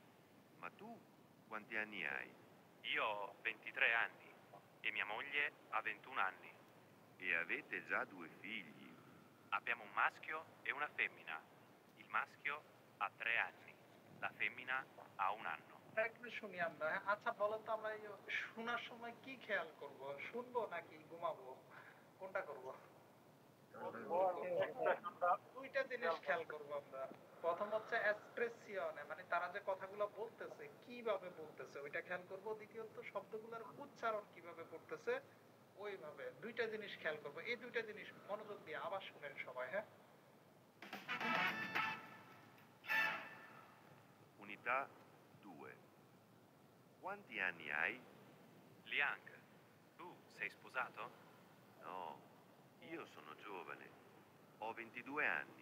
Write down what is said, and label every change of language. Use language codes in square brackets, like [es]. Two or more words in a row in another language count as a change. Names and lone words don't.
[it] Ma tu quanti anni hai? Io ho 23 anni. e mia moglie ha 21 anni. E avete già 2 figli. Abbiamo un maschio e una femmina. Il maschio ha 3 anni, la femmina ha 1 anno. [bn] একটু শুনি আমরা, হ্যাঁ? আচ্ছা বলো তো, আমরা এই শোনার সময় কি খেয়াল করব? শুনবো নাকি ঘুমাবো? কোনটা করব? দুইটা জিনিস খেয়াল করব আমরা। প্রথম হচ্ছে এক্সপ্রেসিয়নে, মানে তারা যে কথাগুলো বলতেছে কিভাবে বলতেছে ওইটা খেয়াল করব। দ্বিতীয়ত শব্দগুলোর উচ্চারণ কিভাবে করতেছে ওইভাবে। দুইটা জিনিস খেয়াল করব। এই দুইটা জিনিস মনোযোগ দিয়ে আবার শুনেন সবাই, হ্যাঁ? [it] Unità 2. Quanti anni hai? Liang, tu sei sposato? No, io sono giovane. Ho 22 anni.